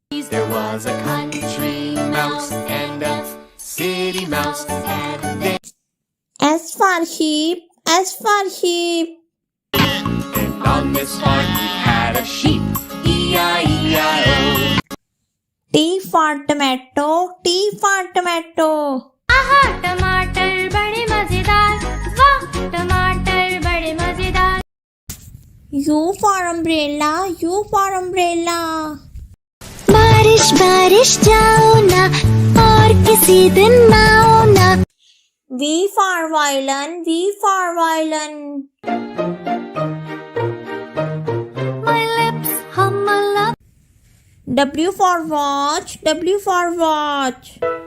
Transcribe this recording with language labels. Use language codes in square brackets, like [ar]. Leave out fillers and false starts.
[en] There was a country mouse and a city mouse, and they S for sheep, S for sheep. and on this farm we had a sheep, E-I-E-I-O. T for tomato, T for tomato. [hi] आहा टमाटर बड़े मजेदार, वाह टमाटर बड़े मजेदार। [en] U for umbrella, U for umbrella. [hi] बारिश बारिश जाओ ना, और किसी दिन ना आओ ना। [en] V for violin, V for violin. My lips hum a lot. W for watch, W for watch.